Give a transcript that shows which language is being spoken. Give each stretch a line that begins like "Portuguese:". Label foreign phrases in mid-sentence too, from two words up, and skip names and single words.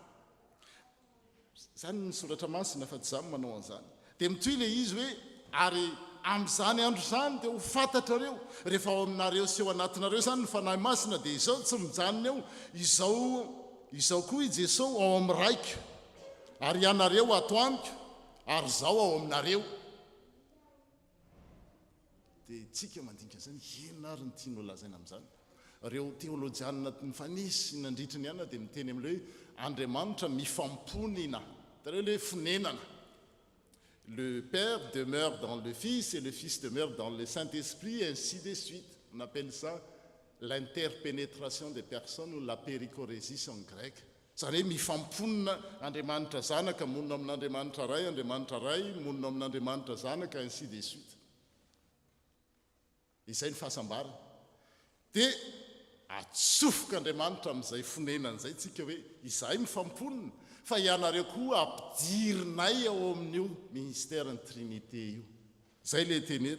Malagasy: zany ny soratra masina fa tsy zany manao an'izany dia mitoy le izy hoe ary amin'izany andro zany dia ho fantatrareo rehefa ao aminareo sy eo anatinareo zany ny fanahy masina dia izao tsy mijanona eo izao koa i Jesosy ao amin'ny raiko ary ianareo ato amiko ary izao ao aminareo dia tsika mandinika zany inona ary ny tiany lazaina amin'izany reo teolojianina nifanisy nandritra ny ihany dia miteny amin'le hoe Andriamanitra mifamponina tareo le fonenana.
French: Le Père demeure dans le Fils et le Fils demeure dans le Saint-Esprit, ainsi de suite. On appelle ça l'interpénétration des personnes ou la périchorésis en grec.
Malagasy: Zany hoe mifamponina Andriamanitra zanaka monina amin'Andriamanitra ray monina amin'Andriamanitra zanaka
French: ainsi de suite.
Malagasy: Izay ny fahasambarana. Dia atsofoka Andriamanitra amin'izay fonenana izay tsika hoe izahay mifamponina fa ianareo koa ampidirinay ao amin'io ministère ny trinité io zay le teny